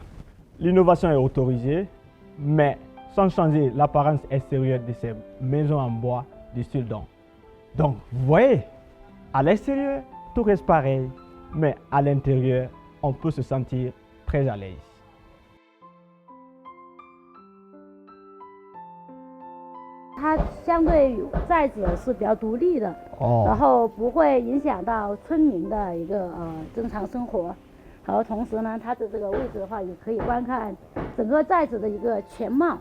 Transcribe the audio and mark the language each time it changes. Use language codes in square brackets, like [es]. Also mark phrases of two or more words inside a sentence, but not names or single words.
[fr] L'innovation est autorisée, mais sans changer l'apparence extérieure de ces maisons en bois du style Dong. Donc, vous voyez, à l'extérieur, tout reste pareil, mais à l'intérieur, on peut se sentir très à l'aise. [zh] 它相对寨子是比较独立的，然后不会影响到村民的一个正常生活。然后同时呢，它的这个位置的话，也可以观看整个寨子的一个全貌。